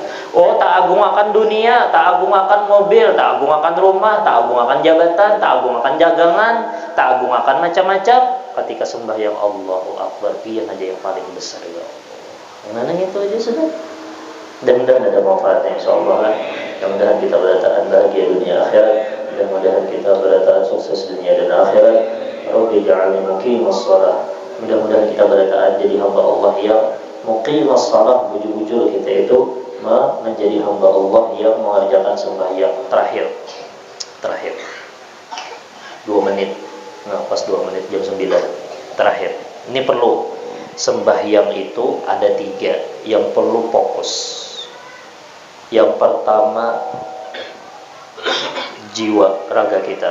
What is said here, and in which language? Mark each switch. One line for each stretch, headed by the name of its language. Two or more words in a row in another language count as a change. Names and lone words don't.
Indonesian: Oh, tak agung akan dunia, tak agung akan mobil, tak agung akan rumah, tak agung akan jabatan, tak agung akan jagangan, tak agung akan macam-macam. Ketika sembahyang
Arabic: الله أكبر,
Indonesian: pian aja yang paling besar ya Allah. Yang itu aja sudah. Dan mudah-mudahan ada manfaatnya insyaallah kan. Mudah-mudahan kita berataan bahagia dunia akhirat. Mudah-mudahan kita berataan sukses dunia dan akhirat.
Arabic: رب اجعلني مقيم الصلاة.
Indonesian: Mudah-mudahan kita berataan jadi hamba Allah yang
Arabic: مقيم الصلاة,
Indonesian: bujur-bujur kita itu menjadi hamba Allah yang mengerjakan sembahyang. Terakhir 2 menit. Nah, pas 2 menit jam 9. Terakhir. Ini perlu. Sembahyang itu ada 3 yang perlu fokus. Yang pertama, jiwa raga kita.